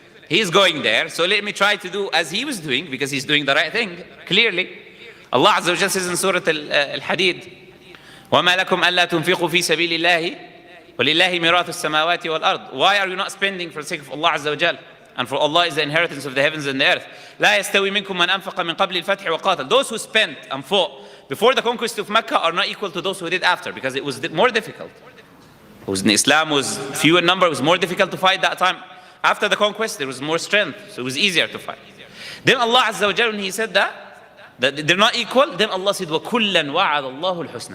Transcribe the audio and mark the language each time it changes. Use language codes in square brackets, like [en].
[en] He's going there, so let me try to do as he was doing, because he's doing the right thing, clearly. Allah Azza wa Jal says in Surah Al-Hadid, [ar] وَمَا لَكُمْ أَلَّا تُنْفِقُوا فِي سَبِيلِ اللَّهِ وَلِلَّهِ مِيرَاثُ السَّمَاوَاتِ وَالْأَرْضِ. [en] Why are you not spending for the sake of Allah Azza wa Jal? and for Allah is the inheritance of the heavens and the earth. [ar] لا يستوي منكم من أنفق من قبل الفتح وقاتل. [en] Those who spent and fought before the conquest of Mecca are not equal to those who did after, because it was more difficult. Islam was few in number, it was more difficult to fight that time. After the conquest, there was more strength, so it was easier to fight. Then Allah Azza wa Jalla, when He said that they're not equal, then Allah said, [ar] وَكُلًّا وَعَدَ اللَّهُ الْحُسْنَى.